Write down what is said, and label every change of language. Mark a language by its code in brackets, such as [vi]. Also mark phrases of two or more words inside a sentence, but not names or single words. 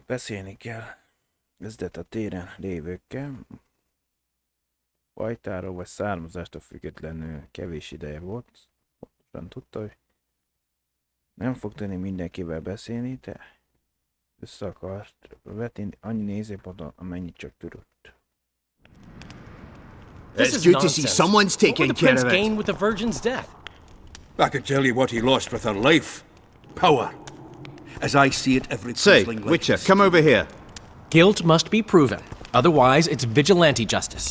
[hu] Beszélni kell ezdet a téren lévőkkel. Fajtáról vagy származástól függetlenül kevés ideje volt. Pontosan tudta, hogy nem fog tenni mindenkivel beszélni, de össze akart vetni annyi nézőponton, amennyit csak tudott. [en] It's good to see someone's taking care of it. Gain with the Virgin's death? I can tell you what he lost with her life. Power. As I see it, every Say, priestling like Witcher, this- come over here. Guilt must be proven. Otherwise, it's vigilante justice.